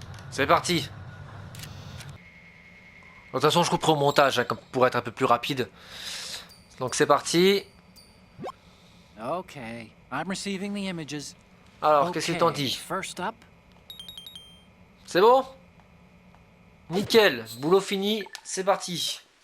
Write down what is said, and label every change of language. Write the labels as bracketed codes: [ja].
[fr] C'est parti. De toute façon, je couperai au montage hein, pour être un peu plus rapide. Donc c'est parti. [en] Okay, I'm receiving the images. [fr] Alors, qu'est-ce qu'il t'en dit? C'est bon? Nickel, boulot fini, c'est parti.